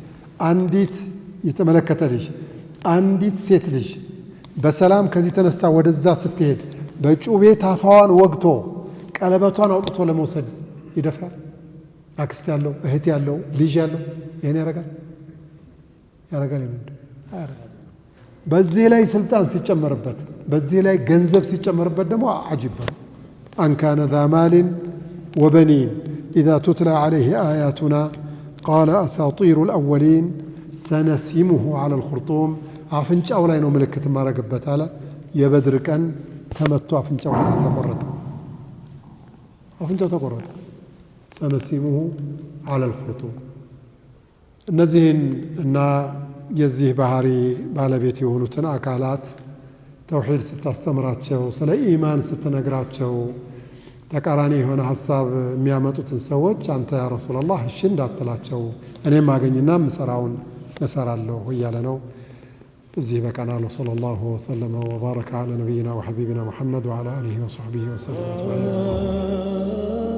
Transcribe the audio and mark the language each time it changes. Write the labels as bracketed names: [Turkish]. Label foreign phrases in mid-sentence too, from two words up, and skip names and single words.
[Amharic] አንዲት ሴት ልጅ በሰላም ከዚህ ተነሳ ወደዛ ስትሄድ በጩቤ ታፋዋን ወግቶ ቀለበቷን አውጥቶ ለመውሰድ ይደፍራል አክስት ያለው እህት ያለው ልጅ ያለው ይሄን ያረጋል በዚህ ላይ ስልጣን ሲጨመርበት በዚህ ላይ ገንዘብ ሲጨመርበት ደግሞ አጅብ [Arabic] أن كان ذا مال وبنين إذا تتلى عليه آياتنا قال أساطير الأولين سنسمه على الخرطوم [Amharic] አፍንጫው ላይ ነው ምልክት ማረግበት አለ የበድር ቀን ተመቶ አፍንጫው ላይ ተቆረጠ [Arabic] سنسمه على الخرطوم [Amharic] እነዚህን እና የዚህ ባህሪ ባለቤት የሆኑትን አካላት ተውሂድ ስታስተምራቸው ስለ ኢማን ስትነግራቸው ተቃራኒ የሆነ ሐሳብ የሚያመጡትን ሰዎች አንተ [Arabic] يا رسول الله [Amharic] እሺ እንዳትላቸው እኔም አገኝና ምሰራውን እሰራለሁ እያለ ነው እዚህ በቀናሉ [Arabic] صلى الله عليه وسلم وبارك على نبينا وحبيبنا محمد وعلى آله وصحبه وسلم